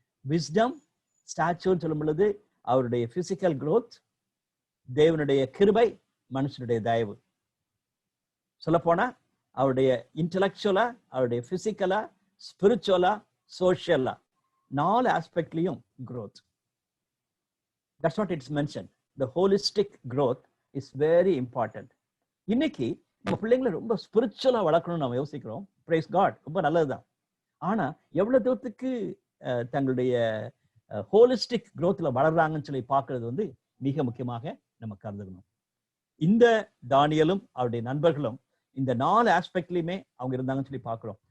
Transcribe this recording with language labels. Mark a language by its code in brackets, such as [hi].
[ta] Wisdom, ஸ்டாச்சூர்னு சொல்லும் பொழுது அவருடைய பிசிக்கல் growth, தேவனுடைய கிருபை, மனுஷனுடைய தயவு. சொல்ல போனா அவருடைய இன்டெலெக்சுவலா, அவருடைய பிசிக்கலா, ஸ்பிரிச்சுவலா, சோஷியலா 4 ஆஸ்பெக்ட்லயும் growth. [en] That's what it's mentioned. The holistic growth is very important. [ta] இன்னைக்கு நம்ம பிள்ளைங்களை ரொம்ப ஸ்பிரிச்சுவலா வளர்க்கணும்னு நம்ம யோசிக்கிறோம். [en] Praise God, [ta] ரொம்ப நல்லதுதான். ஆனா எவ்வளவு தூரத்துக்கு தங்களுடைய ஹோலிஸ்டிக் growthல வளர்றாங்கன்னு சொல்லி பார்க்கறது வந்து மிக முக்கியமாக நம்ம கருதுக்கணும். இந்த தானியலும் அவருடைய நண்பர்களும் இந்த 4 ஆஸ்பெக்ட்லயுமே அவங்க இருந்தாங்கன்னு சொல்லி பார்க்கிறோம்.